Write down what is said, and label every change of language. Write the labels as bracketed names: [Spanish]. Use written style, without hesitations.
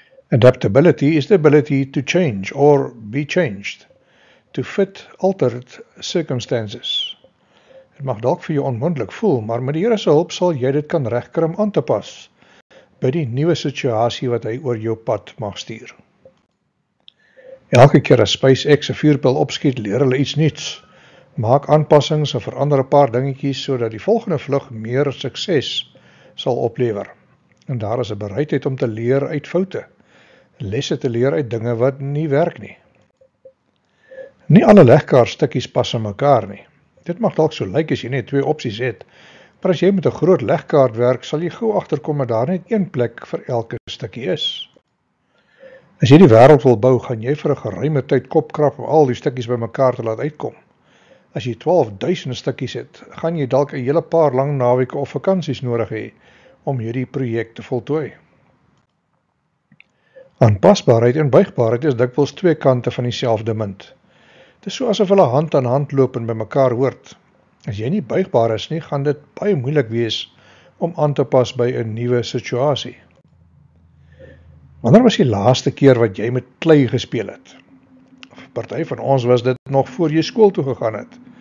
[English] Adaptability is the ability to change or be changed, to fit altered circumstances. [Afrikaans] Het mag dalk vir jou onmoontlik voel, maar met die Here se hulp sal jy dit kan regkry om aan te pas by die nuwe situasie wat hy oor jou pad mag stuur. Elke keer as SpaceX 'n vuurpyl opskiet, leer hulle iets nuuts. Maak aanpassings en verander 'n paar dingetjies sodat die volgende vlug meer sukses sal oplewer. En daar is 'n bereidheid om te leer uit foute, lesse te leer uit dinge wat nie werk nie. Nie alle legkaartstukkies pas in mekaar nie. Dit mag dalk so lyk as jy net 2 opsies het, maar as jy met 'n groot legkaart werk, sal jy gou agterkom dat daar net een plek vir elke stukkie is. As jy die wêreld wil bou, gaan jy vir 'n geruime tyd kopkrap om al die stukkies bymekaar te laat uitkom. As jy 12.000 stukkies het, gaan jy dalk 'n hele paar lang naweke of vakansies nodig hê om hierdie projek te voltooi. Aanpasbaarheid en buigbaarheid is dikwels 2 kante van dieselfde munt. Dit is so asof hulle hand aan hand loop en by mekaar hoort. As jy nie buigbaar is nie, gaan dit baie moeilik wees om aan te pas by 'n nuwe situasie. Wanneer was die laaste keer wat jy met klei gespeel het? Party van ons was dit nog voor jy skool toe gegaan het.